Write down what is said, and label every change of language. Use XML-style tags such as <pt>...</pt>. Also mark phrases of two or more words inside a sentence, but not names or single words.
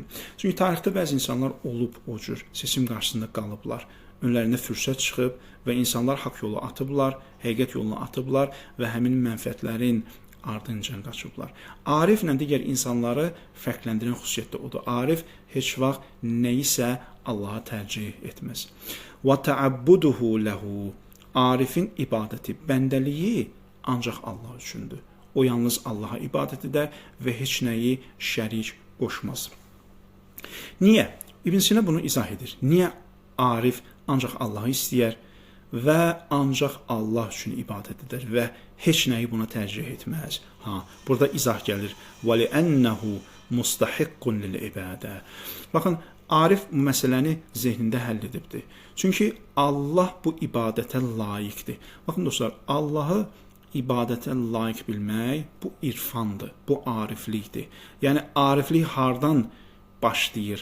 <az>Çünki tarixdə bəzi insanlar olub o cür seçim qarşısında qalıblar. Önlərində fürsət çıxıb və insanlar haqq yolu atıblar, həqiqət yolunu atıblar və həmin mənfəətlərin ardınca qaçıblar. Ariflə digər insanları fərqləndirən xüsusiyyət də odur. Arif heç vaxt nəyisə Allaha tərcih etməz.</az> <ar>وَتَعَبُّدُهُ لَهُ.</ar> <az>Arifin ibadəti, bəndəliyi ancaq Allah üçündür. O yalnız Allaha ibadət edər və heç nəyi şərik qoşmaz. Niyə? İbn Sina bunu izah edir. Niyə Arif ancaq Allahı istəyər və ancaq Allah üçün ibadət edər və heç nəyi buna tərcih etməz? Burada izah gəlir.</az> <ar>وَلِأَنَّهُ مُسْتَحِقٌ لِلْعِبَادَةِ.</ar> <az>Baxın, Arif bu məsələni zehnində həll edibdir. Çünki Allah bu ibadətə layiqdir. Baxın dostlar, Allahı ibadətə layiq bilmək bu irfandır, bu ariflikdir. Yəni, ariflik hardan başlayır?</az>